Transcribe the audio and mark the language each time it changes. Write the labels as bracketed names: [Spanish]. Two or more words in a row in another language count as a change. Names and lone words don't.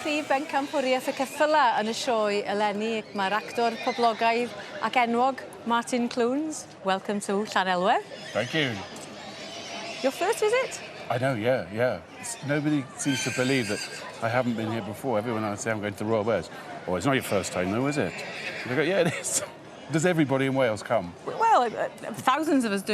[Welsh] prif bencampwriaeth y ceffylau yn y sioe eleni. Mae'r actor poblogaidd ac enwog Martin Clunes. [English] Welcome to Llanelwedd. Thank you. Your first visit? I know, yeah. Nobody seems to believe that I haven't been here before. Everyone I say I'm going to the Royal Wales. Oh, it's not your first time though, is it? And they go, yeah, it is. Does everybody in Wales come? Well, thousands of us do.